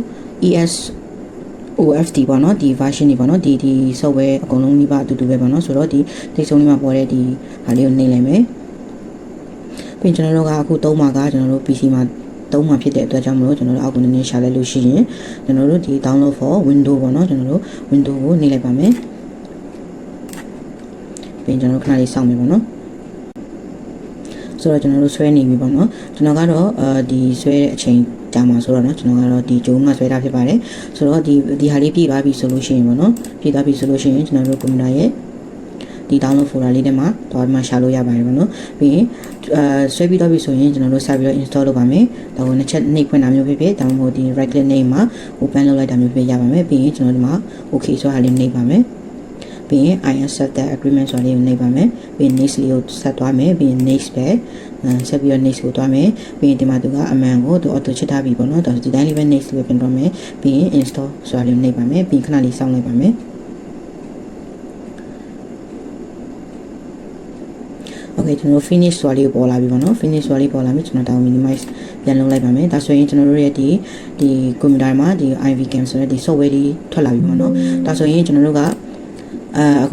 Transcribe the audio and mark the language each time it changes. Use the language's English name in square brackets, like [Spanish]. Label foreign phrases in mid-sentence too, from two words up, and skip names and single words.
[Burmese] ESOFT ပေါ့နော်ဒီ version တွေပေါ့နော်ဒီ software အကုန်လုံးဒီပါအတူတူပဲပေါ့နော်ဆိုတော့ဒီတိတ်ဆုံးလေးမှာပေါ်တဲ့ဒီဟာလေးကိုနှိပ်လိုက်မယ်ပြီးကျွန်တော်တို့ကအခုသုံးမှာကကျွန်တော်တို့ PC မှာသုံးမှာဖြစ်တဲ့အတွက်ကြောင့်မလို့ကျွန်တော်တို့အောက်ကနေရှာလိုက်လို့ရှိရင်ကျွန်တော်တို့ဒီ [English] download for window [Burmese] ပေါ့နော်ကျွန်တော်တို့ window ကိုနှိပ်လိုက်ပါမယ် ပြီးကျွန်တော်တို့ခဏလေးစောင့်မယ်ပေါ့နော်ဆိုတော့ကျွန်တော်တို့ဆွဲနေပြီပေါ့နော်ကျွန်တော်ကတော့ဒီဆွဲတဲ့အချိန်ကြာမှာဆိုတော့နော်ကျွန်တော်ကတော့ဒီဂျုံမှာဆွဲတာဖြစ်ပါတယ်ဆိုတော့ဒီဟာလေးပြည့်သွားပြီဆိုလို့ ရှိရင်ပေါ့နော်ပြည့်သွားပြီဆိုလို့ရှိရင်ကျွန်တော်တို့ကွန်ပျူတာရဲ့ဒီ download folder လေးထဲမှာတော့မှရှာလို့ရပါတယ်ပေါ့နော်ပြီးရင်ဆွဲပြီးတော့ပြီဆိုရင်ကျွန်တော် တို့စပြီးတော့ install လုပ်ပါမယ်ဒါကိုနှစ်ချက်နှိပ်ဖွင့်တာမျိုးဖြစ်ဖြစ်ဒါမှမဟုတ်ဒီ [English] right click [Burmese] နှိပ်မှာ open လုပ်လိုက်တာမျိုးဖြစ်ရပါမယ်ပြီးရင်ကျွန်တော်ဒီမှာ okay ဆိုတာလေးနှိပ်ပါမယ်ပြီးရင် [English] I accept the agreement [Burmese] ဆိုတာလေးကိုနှိပ်ပါမယ်ပြီးရင် next လေးကိုဆက်သွားမယ်ပြီးရင် next ပဲဆက်ပြီးတော့ next ကိုသွားမယ်ပြီးရင်ဒီမှာသူကအမှန်ကိုသူ auto ချစ်ထားပြီပေါ့နော်ဒါဒီတိုင်းလေးပဲ next လေးပဲပြန်သွားမယ်ပြီးရင် install ဆိုတာလေးကိုနှိပ်ပါမယ်ပြီးရင်ခဏလေးစောင့်လိုက်ပါမယ် Okay ကျွန်တော် finish ဆိုတာလေးပေါ်လာပြီပေါ့နော် finish ဆိုတာလေးပေါ်လာပြီကျွန်တော်တောင်း minimize ပြန်လုပ်လိုက်ပါမယ်ဒါဆိုရင်ကျွန်တော်တို့ရဲ့ဒီကွန်ပျူတာမှာဒီ ivcam ဆိုတဲ့ဒီ software တွေထွက်လာပြီပေါ့နော်ဒါဆိုရင်ကျွန်တော်တို့ကအခု